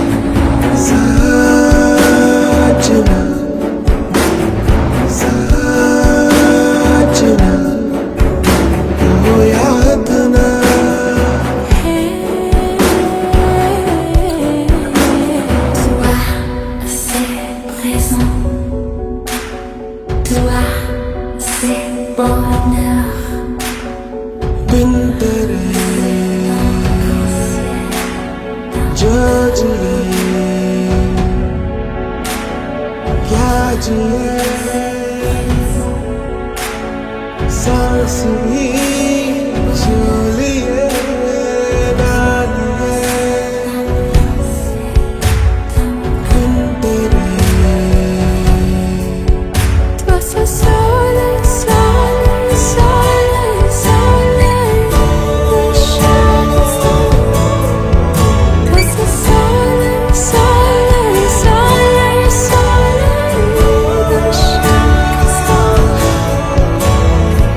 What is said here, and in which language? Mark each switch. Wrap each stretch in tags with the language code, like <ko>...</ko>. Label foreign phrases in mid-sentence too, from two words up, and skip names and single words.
<hi>सजना, सजना, ओ यदना.</hi> <fr>Toi c'est présent, toi c'est bonheur.</fr> <hi>बिन तेरे जिए क्या जिए सांस भी जो लिए ना लिए बिन तेरे</hi> <fr>Toi c'est soleil, soleil, soleil, soleil de chaque instant. Toi c'est soleil, soleil, soleil, soleil de chaque instant.</fr>